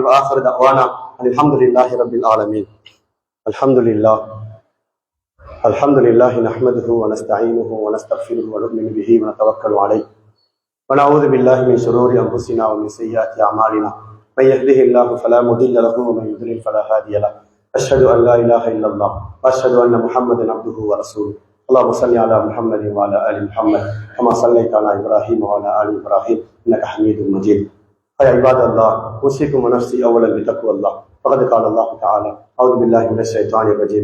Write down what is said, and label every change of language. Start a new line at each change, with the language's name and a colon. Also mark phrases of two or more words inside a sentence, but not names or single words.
Arabic: و آخر دعوانا الحمد لله رب العالمين. الحمد لله الحمد لله نحمده و نستعينه و نستغفره و نؤمن به و نتوكل عليه و نعوذ بالله من شرور أنفسنا و من سيئات أعمالنا. من يهده الله فلا مضل له و من يضلل فلا هادي له. أشهد أن لا إله إلا الله وأشهد أن محمدا عبده ورسوله. اللهم صل على محمد وعلى آل محمد كما صليت على إبراهيم وعلى آل إبراهيم إنك حميد مجيد. يا عباد الله، أوصيكم ونفسي أولا بتقوى الله. فقد قال الله تعالى: أعوذ بالله من الشيطان الرجيم.